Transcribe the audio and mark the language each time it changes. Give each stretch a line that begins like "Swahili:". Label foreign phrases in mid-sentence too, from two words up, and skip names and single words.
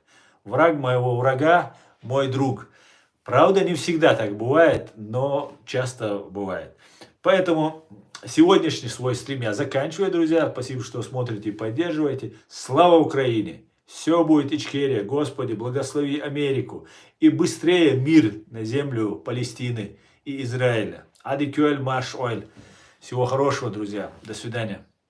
Russian: Враг моего врага, мой друг. Правда, не всегда так бывает, но часто бывает. Поэтому сегодняшний свой стрим я заканчиваю, друзья. Спасибо, что смотрите и поддерживаете. Слава Украине! Все будет Ичкерия. Господи, благослови Америку. И быстрее мир на землю Палестины и Израиля. Ади кюэль маш оэль. Всего хорошего, друзья. До свидания.